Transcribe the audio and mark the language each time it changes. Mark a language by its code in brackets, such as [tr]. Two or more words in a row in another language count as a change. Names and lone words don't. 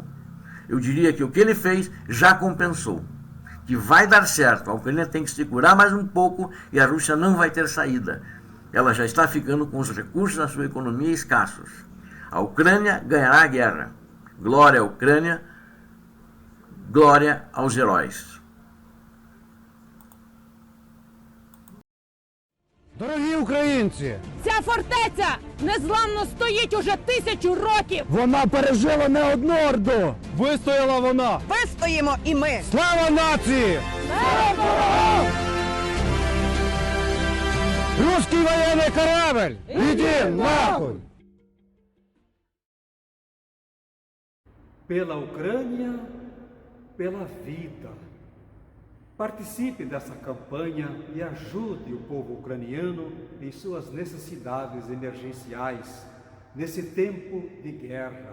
[pt] Eu diria que o que ele fez já compensou, que vai dar certo. A Ucrânia tem que segurar mais um pouco e a Rússia não vai ter saída. Ela já está ficando com os recursos na sua economia escassos. A Ucrânia ganhará a guerra. Glória à Ucrânia, glória aos heróis. [uk] Дорогі українці! Ця фортеця незламно стоїть уже 1000 років! Вона пережила не одну орду! Вистояла вона! Вистоїмо і ми! Слава нації! Слава! [ru] Русский военный корабль! Иди нахуй! [pt] Pela Ucrânia, pela vida. Participe dessa campanha e ajude o povo ucraniano em suas necessidades emergenciais nesse tempo de guerra.